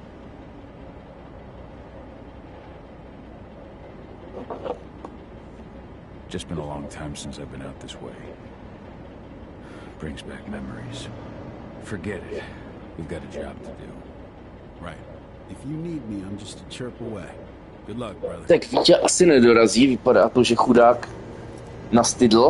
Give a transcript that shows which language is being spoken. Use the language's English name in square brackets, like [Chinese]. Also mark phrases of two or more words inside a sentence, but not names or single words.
[English] Just been a long time since I've been out this way. Brings back memories. Forget it. We've got a job to do. Right. If you need me, I'm just a chirp away. Good luck, brother. [Czech] Tak Vítě asi nedorazí, vypadá to, že chudák nastydl.